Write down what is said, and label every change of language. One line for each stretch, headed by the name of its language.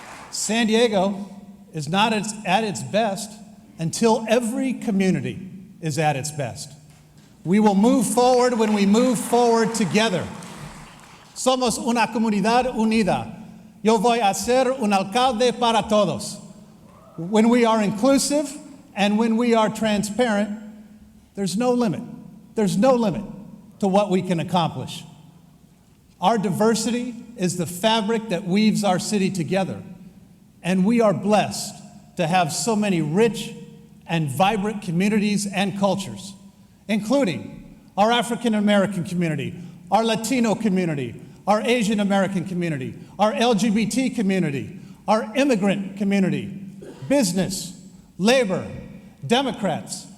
English: San Diego is not at its best until every community is at its best. We will move forward when we move forward together.
Spanish: Somos una comunidad unida. Yo voy a ser un alcalde para todos.
English: When we are inclusive and when we are transparent, there's no limit. There's no limit to what we can accomplish. Our diversity is the fabric that weaves our city together. And we are blessed to have so many rich and vibrant communities and cultures, including our African American community, our Latino community, our Asian American community, our LGBT community, our immigrant community, business, labor, Democrats,